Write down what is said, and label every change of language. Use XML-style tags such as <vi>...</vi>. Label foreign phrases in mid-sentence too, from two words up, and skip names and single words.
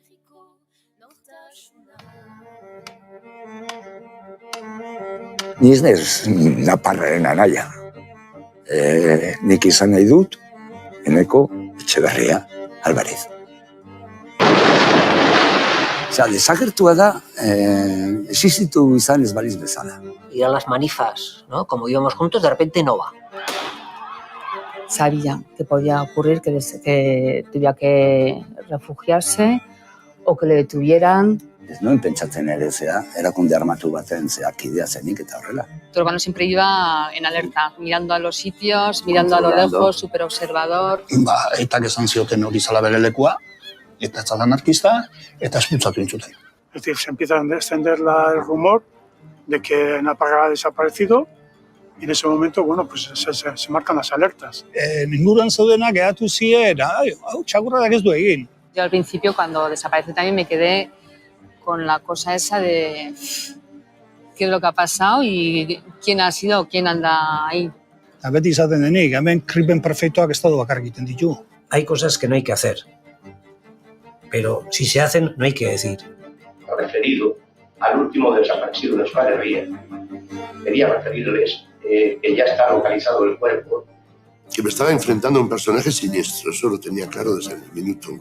<eu>Ni ez naiz naparraren anaia. Nik izan nahi dut, Eneko Etxeberria Alvarez. Desagertua da, existitu izan ez baliz bezala.</eu> <es>Ir a las manifas, ¿no? Como íbamos juntos, de repente no va. Sabía que podía ocurrir que tuviera que refugiarse o que le detuvieran.</es> <eu>Ez nuen pentsatzen ere erakunde armatu baten kidea zenik eta horrela.</eu> <es>Tu hermano siempre iba en alerta, mirando a los sitios, mirando a lo lejos, súper observador.</es> <eu>Etak esan zioten hori zala bere lekua, eta ez zala anarkista, eta esputzatu intzuten.</eu> <es>Es decir, se empieza a extender el rumor de que Naparra ha desaparecido y en ese momento, bueno, pues se marcan las alertas.</es> <eu>Inguruan zeudenak geratu ziren, hau txakurrak ez du egin.</eu> <es>Yo al principio, cuando desapareció también, me quedé con la cosa esa de qué es lo que ha pasado y quién ha sido o quién anda ahí.</es> <eu>Beti izaten denik, hemen krimen perfektuak estatu bakarrik egiten ditu.</eu> <es>Hay cosas que no hay que hacer, pero si se hacen, no hay que decir. Referido al último desaparecido de Euskal Herria. Quería referirles que ya está localizado el cuerpo. Que me estaba enfrentando a un personaje siniestro, eso lo tenía claro desde el minuto 1.</es>